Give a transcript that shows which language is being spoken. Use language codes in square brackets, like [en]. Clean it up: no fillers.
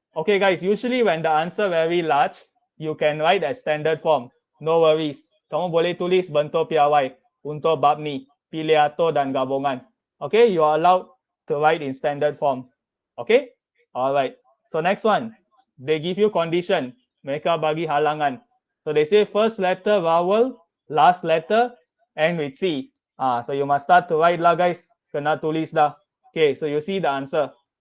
[en] Okay guys, usually when the answer very large, you can write as standard form. No worries. [ms] Kamu boleh tulis bentuk piawai untuk bab ni. Pilih atur dan gabungan. [en] Okay, you are allowed to write in standard form. Okay? Alright. So next one, they give you condition. [ms] Mereka bagi halangan. [en] So they say first letter vowel, last letter, end with C. So you must start to write lah guys. [ms] Kena tulis dah. [en] Okay, so you see the answer.